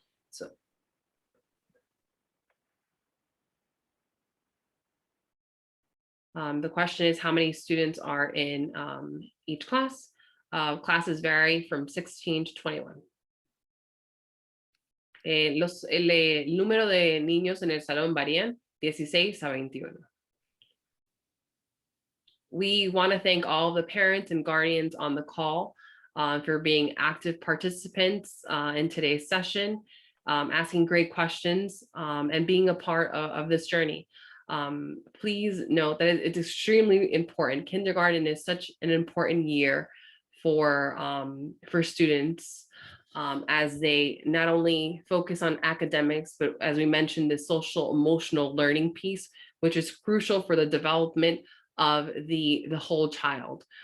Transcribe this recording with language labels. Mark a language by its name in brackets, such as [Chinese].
[English] So the question is how many students are in each class. Classes vary from 16 to 21. [Spanish] El número de niños en el salón varían 16 a 21. [English] We want to thank all the parents and guardians on the call for being active participants in today's session, asking great questions, and being a part of this journey. Please note that it's extremely important. Kindergarten is such an important year for students as they not only focus on academics, but as we mentioned, the social emotional learning piece, which is crucial for the development of the whole child.